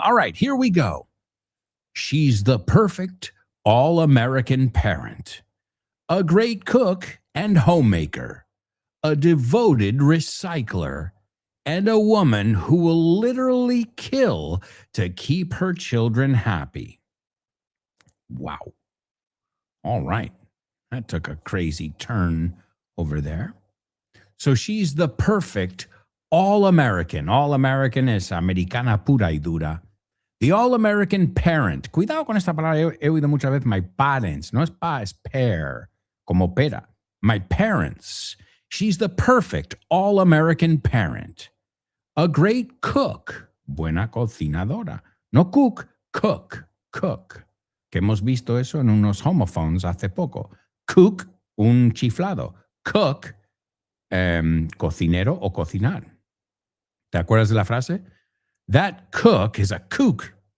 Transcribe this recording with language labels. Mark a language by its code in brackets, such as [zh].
[en] All right, here we go. She's the perfect all-American parent, a great cook and homemaker, a devoted recycler, and a woman who will literally kill to keep her children happy. Wow. All right. That took a crazy turn over there. So she's the perfect all-American. [es] All-American es americana pura y dura. [en] The all-American parent. [es] Cuidado con esta palabra. He oído muchas veces [en] my parents. [es] No es pa, es pair. Como pera. [en] My parents. She's the perfect all-American parent. A great cook. [es] Buena cocinadora. [en] No cook, cook. [es] Que hemos visto eso en unos homophones hace poco. Cook, un chiflado. Cook, cocinero o cocinar. ¿Te acuerdas de la frase? [en] That cook is a kook.